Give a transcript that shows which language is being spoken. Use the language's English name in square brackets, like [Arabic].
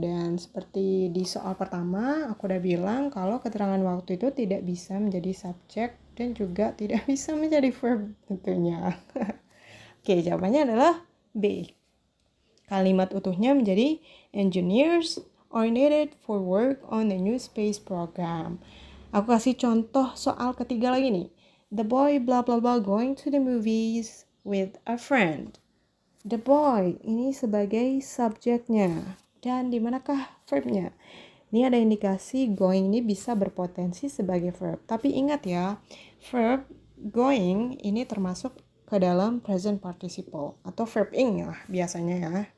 [Indonesian] Dan seperti di soal pertama, aku udah bilang kalau keterangan waktu itu tidak bisa menjadi subjek dan juga tidak bisa menjadi verb tentunya. Oke, jawabannya adalah B. Kalimat utuhnya menjadi [English] engineers are needed for work on the new space program. [Indonesian] Aku kasih contoh soal ketiga lagi nih. [English] The boy blah blah blah going to the movies with a friend. [Indonesian] The boy ini sebagai subjeknya. Dan di manakah verbnya? Ini ada indikasi going ini bisa berpotensi sebagai verb. Tapi ingat ya, verb going ini termasuk ke dalam present participle atau verb ing lah biasanya ya.